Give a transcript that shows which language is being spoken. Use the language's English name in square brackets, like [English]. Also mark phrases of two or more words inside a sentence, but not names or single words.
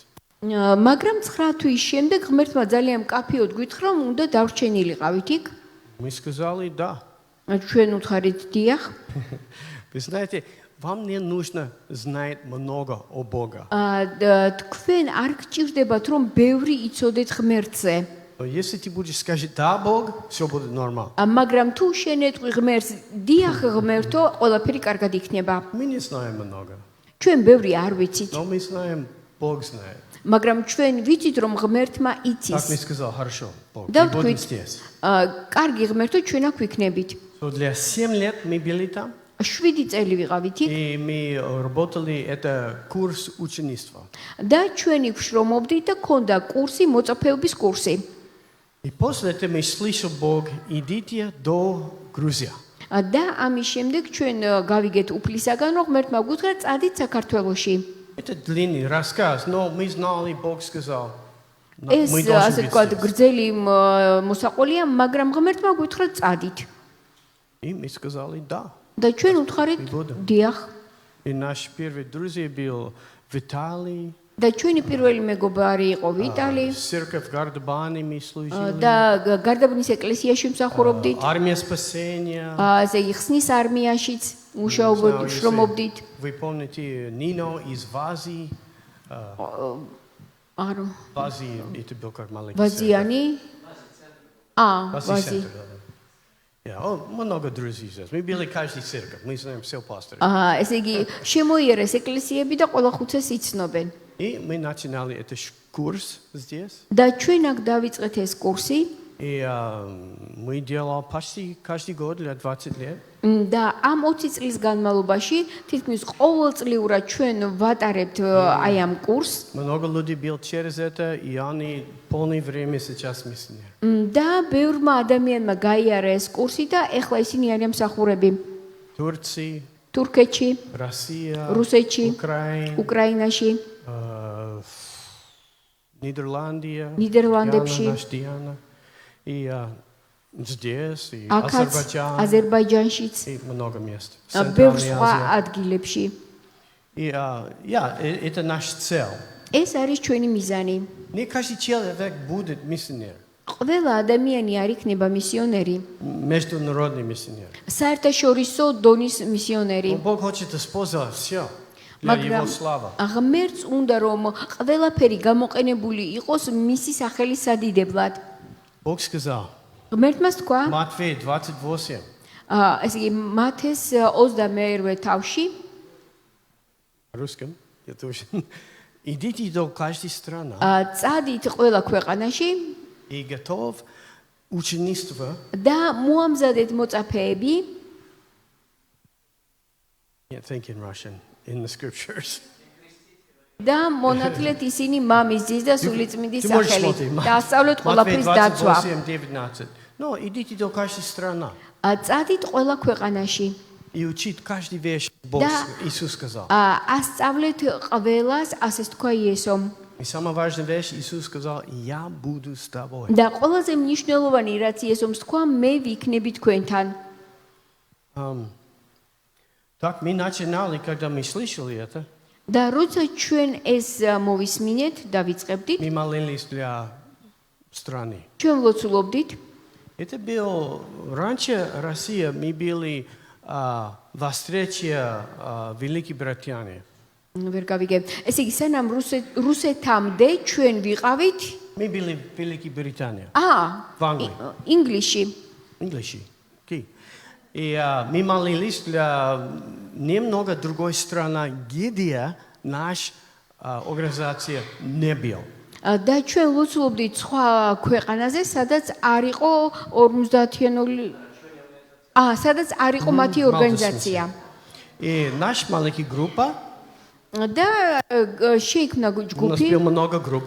[Georgian] მაგრამ 9 თვის შემდეგ ღმერთმა ძალიან მკაფიოდ გვითხრა რომ უნდა დარჩენილიყავით იქ. [Russian] Мы сказали да. [Georgian] ჩვენ უთხარით დიახ. [Russian] Вы знаете, вам не нужно знать много о Боге. [Georgian] თქვენ არ გჭირდებათ რომ ბევრი იცოდეთ ღმერთზე. [Russian] Если ты будешь сказать да, Бог, все будет нормально. [Georgian] მაგრამ თუ შენეთყვი ღმერთს, დიახ ღმერთო, ყველაფერი კარგად იქნება. [Russian] Мы не знаем много. [Georgian] ჩვენ ბევრი არ ვიცით. [Russian] Но мы знаем, Бог знает. [Georgian] მაგრამ ჩვენ ვიცით რომ ღმერთმა [Russian] Так [Georgian] იცის. [Russian] мне сказал, хорошо, Бог, Да, мы будем [Georgian] თქვით, [Russian] здесь. [Georgian] კარგი ღმერთო ჩვენ აქ ვიქნებით. [Russian] So для 7 лет мы были там, [Georgian] 7 წელი ვიყავით იქ [Russian] и мы работали, это курс ученичества. [Georgian] და ჩვენ იქ შრომობდით და ქონდა კურსი, მოწაფეობის კურსი. [Russian] И после этого мы слышал Бог, идите до Грузии. [Georgian] და ამის შემდეგ ჩვენ გავიგეთ უფლისაგან რომ ღმერთმა გუთხრა წადით საქართველოში. [Russian] Это длинный рассказ, но мы знали, Бог сказал, [Georgian] ეს [Russian] мы [Georgian] ასე [Russian] должны быть [Georgian] ვთქვათ [Russian] здесь. [Georgian] გრძელი მოსაყოლია, მაგრამ ღმერთმა გუთხრა წადით. [Russian] И мы сказали, да. [Georgian] და ჩვენ უთხარით [Russian] Будем. [Georgian] დიახ. [Russian] И наш первый друзей был Виталий, [Georgian] და ჩვენი პირველი მეგობარი იყო ვიტალი [Russian] церковь Гардебани мы служили, [Georgian] და გარდაბნის ეკლესიაში მსახურობდით. [Russian] армия спасения. [Georgian] ასე იგი ხსნის არმიაშიც მუშაობდით, შრომობდით. [Russian] Вы помните Нино из Вази? [Georgian] არო [Russian] Вази, это был как маленький [Georgian] ვაზიანი [Russian] Вази [Georgian] ვაზი [Russian] центр, да. Много друзей здесь. Мы были каждый церковь, мы знаем все пасторы. [Georgian] ესე იგი შემოიერეს ეკლესიები და ყველა ხუცეს იცნობენ. [Russian] И мы начинали этот курс здесь. [Georgian] და ჩვენ აქ დავიწყეთ ეს კურსი [Russian] И мы делали почти каждый год, для 20 лет. [Georgian] და ამ 20 წლის განმავლობაში თითქმის ყოველწლიურად ჩვენ ვატარებთ აი ამ კურსს [Russian] Много людей было через это, и они полное время сейчас миссионеры. [Georgian] და ბევრმა ადამიანმა გაიარა ეს კურსი და ეხლა ისინი არიან მსახურები [Russian] Турция, [Georgian] თურქეთში, [Russian] Россия, [Georgian] რუსეთში, [Russian] Украина, [Georgian] უკრაინაში, [Russian] Нидерландия, [Georgian] Нидерландებში. [Russian] Диана, наш Диана, и здесь, и [Georgian] აქაც, [Russian] Азербайджан, [Georgian] აზერბაიჯანშიც, [Russian] и много мест. в [Georgian] ბევრ [Russian] Центральной [Georgian] სხვა [Russian] Азии. [Georgian] ადგილებში. [Russian] И это наша цель. [Georgian] ეს არის ჩვენი მიზანი. [Russian] Не каждый человек будет миссионер, [Georgian] ყველა ადამიანი არ იქნება მისიონერი, [Russian] международный миссионер. [Georgian] საერთაშორისო დონის მისიონერი. [Russian] Но Бог хочет использовать все для [Georgian] მაგრამ [Russian] Его славы. [Georgian] ღმერთს უნდა რომ ყველაფერი გამოყენებული იყოს მისი სახელის სადიდებლად. [Russian] Бог сказал, [Georgian] ღმერთმა თქვა, [Russian] Матфей 28, [Georgian] ესე იგი მათეს 21 თავში [Russian] русском, я тоже. Идите до каждой страны [Georgian] წადით ყველა ქვეყანაში [Russian] и готов ученичество. [Georgian] და მოამზადეთ მოწაფეები [English] Can't think in Russian in the scriptures. [Georgian] და მონათლეთ ისინი მამის ძის და სულიწმინდის [Russian] Ты можешь [Georgian] სახელით [Russian] смотреть. [Georgian] და ასწავლეთ [Russian] Матфей [Georgian] ყველაფრის დაცვა. [Russian] 28, 19. Но идите до каждой страны [Georgian] წადით ყველა ქვეყანაში [Russian] и учить каждый вещь. Бог, Да. Иисус сказал. [Georgian] ასწავლეთ ყველას, ასეც თქვა იესომ. [Russian] И самая важная вещь, Иисус сказал, я буду с тобой. [Georgian] და ყველაზე მნიშვნელოვანი რაც იესომს თქვა, მე ვიქნები თქვენთან. [Russian] Так мы начинали, когда мы слышали это, [Georgian] და როცა ჩვენ ეს მოვისმინეთ და ვიწყებდით, [Russian] мы молились для страны. [Georgian] ჩვენ ვლოცულობდით. [Russian] Это было раньше Россия, мы были во встрече Великой Британии. [Georgian] ვერ გავიგე. ესე იგი, სანამ რუსეთამდე ჩვენ ვიყავით [Russian] Мы были в Великой Британии, в в Англии, [Georgian] ინგლისში. [English] English. Okay. [Russian] И мы молились для немного другой страны, где наша организация не была. [Georgian] და ჩვენ ვლოცულობდით სხვა ქვეყანაზე, სადაც არ იყო 50-იანული სადაც არ იყო მათი ორგანიზაცია. [Russian] И наша маленькая группа, [Georgian] და შეიქმნა [Russian] у нас [Georgian] ჯგუფი, [Russian] было много групп,